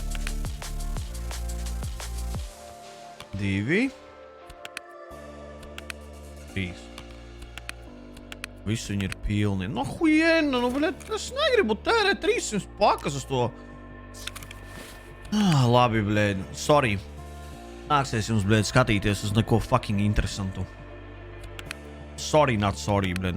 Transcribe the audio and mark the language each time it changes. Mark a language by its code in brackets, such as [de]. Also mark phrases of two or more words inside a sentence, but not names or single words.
[lv] 2 3 Visi viņi ir pilni. No huiena, nu, bļaļ, es negribu tērēt 300 pakas uz to. Labi, bļaļ, sorry. Nāksies jums, bļaļ, skatīties uz neko fucking interesantu. [en] Sorry, not sorry, [lv] bļaļ.